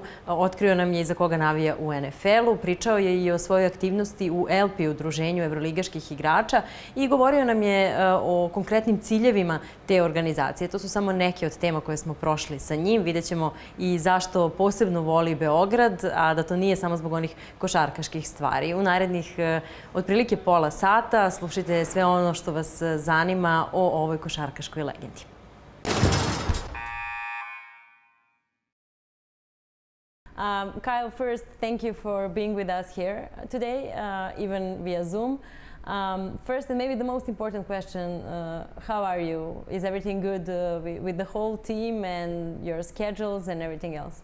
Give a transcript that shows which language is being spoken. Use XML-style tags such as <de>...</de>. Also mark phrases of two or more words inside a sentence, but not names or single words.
<bs>Otkrio nam je i za koga navija u NFL-u. Pričao je i o svojoj aktivnosti u ELPI, udruženju evroligaških igrača, i govorio nam je o konkretnim ciljevima te organizacije. To su samo neke od tema koje smo prošli sa njim. Vidjet ćemo i zašto posebno voli Beograd, a da to nije samo zbog onih košarkaških stvari. U narednih otprilike pola sata slušajte sve ono što vas zanima o ovoj košarkaškoj legendi.</bs> <en>Kyle, first, thank you for being with us here today, even via Zoom. First, and maybe the most important question, how are you? Is everything good with the whole team and your schedules and everything else?</en>